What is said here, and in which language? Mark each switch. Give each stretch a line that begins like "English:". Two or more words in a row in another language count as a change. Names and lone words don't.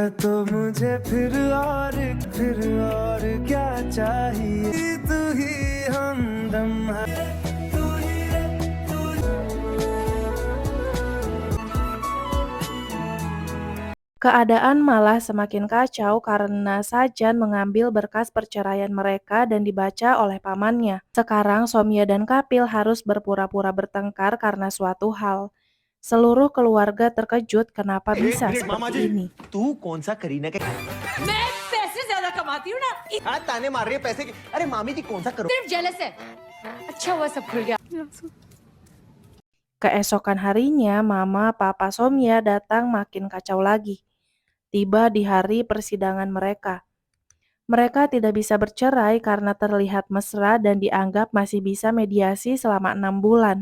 Indonesian: Keadaan malah semakin kacau karena Sajan mengambil berkas perceraian mereka dan dibaca oleh pamannya. Sekarang Somya dan Kapil harus berpura-pura bertengkar karena suatu hal. Seluruh keluarga terkejut kenapa bisa seperti ini.
Hindi: तू कौन सा करीना के मैं पैसे ज्यादा कमाती हूँ ना हाँ ताने मार रही है पैसे की अरे मामी जी कौन सा करो सिर्फ जेलस है अच्छा हुआ सब खुल गया
Indonesian: Keesokan harinya, Mama Papa Somya datang makin kacau lagi. Tiba di hari persidangan mereka. Mereka tidak bisa bercerai karena terlihat mesra dan dianggap masih bisa mediasi selama 6 bulan.